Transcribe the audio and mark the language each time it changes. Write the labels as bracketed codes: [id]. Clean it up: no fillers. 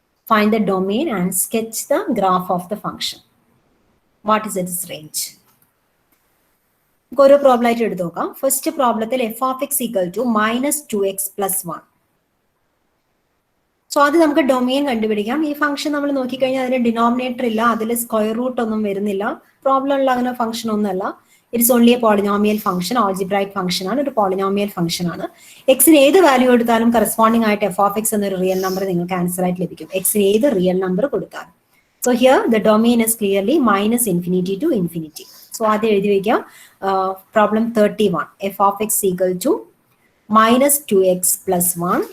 [en] Find the domain and sketch the graph of the function. What is its range? [ml] ഓരോ problem ആയിട്ട് എടുത്ത് നോക്കാം. First പ്രോബ്ലത്തിൽ f of x equal to -2x + 1. So അത് നമുക്ക് domain കണ്ടുപിടിക്കാം. ഈ ഫംഗ്ഷൻ നമ്മൾ നോക്കിക്കഴിഞ്ഞാൽ അതിന് ഡിനോമിനേറ്റർ ഇല്ല, അതിൽ സ്ക്വയർ റൂട്ട് ഒന്നും വരുന്നില്ല, പ്രോബ്ലമുള്ള അങ്ങനെ ഫംഗ്ഷൻ ഒന്നല്ല. [en] it's only a polynomial function, [ml] algebraic function ആണ്, ഒരു പോളിനോമിയൽ ഫംഗ്ഷൻ ആണ്. എക്സിന് ഏത് വാല്യൂ എടുത്താലും കറസ്പോണ്ടിങ് ആയിട്ട് f of x എന്നൊരു റിയൽ നമ്പർ നിങ്ങൾക്ക് ആൻസർ ആയിട്ട് ലഭിക്കും, എക്സിന് ഏത് റിയൽ നമ്പർ കൊടുത്താലും. [en] So here the domain is clearly -∞ to ∞. [ml] So ആദ്യം എഴുതി വയ്ക്കാം. [en] Problem 31 f of x equal to -2x + 1.